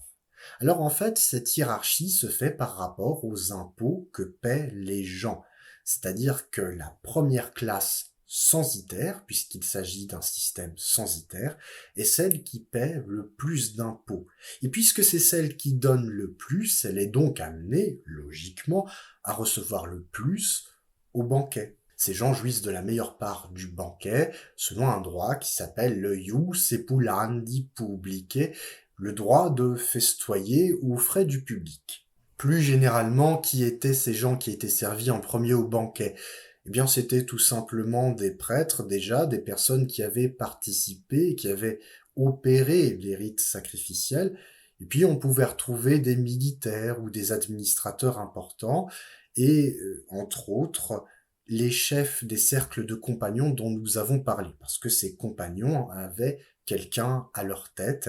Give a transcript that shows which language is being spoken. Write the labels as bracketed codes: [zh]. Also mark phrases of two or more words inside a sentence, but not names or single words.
[fr] Alors en fait, cette hiérarchie se fait par rapport aux impôts que paient les gens, c'est-à-dire que la première classe censitaire, puisqu'il s'agit d'un système censitaire, est celle qui paie le plus d'impôts. Et puisque c'est celle qui donne le plus, elle est donc amenée, logiquement, à recevoir le plus au banquet. Ces gens jouissent de la meilleure part du banquet, selon un droit qui s'appelle le [la] ius sepulandi publicae, [fr] le droit de festoyer aux frais du public. Plus généralement, qui étaient ces gens qui étaient servis en premier au banquet? Eh bien, c'était tout simplement des prêtres déjà, des personnes qui avaient participé, qui avaient opéré les rites sacrificiels, et puis on pouvait retrouver des militaires ou des administrateurs importants, et entre autres, les chefs des cercles de compagnons dont nous avons parlé, parce que ces compagnons avaient quelqu'un à leur tête.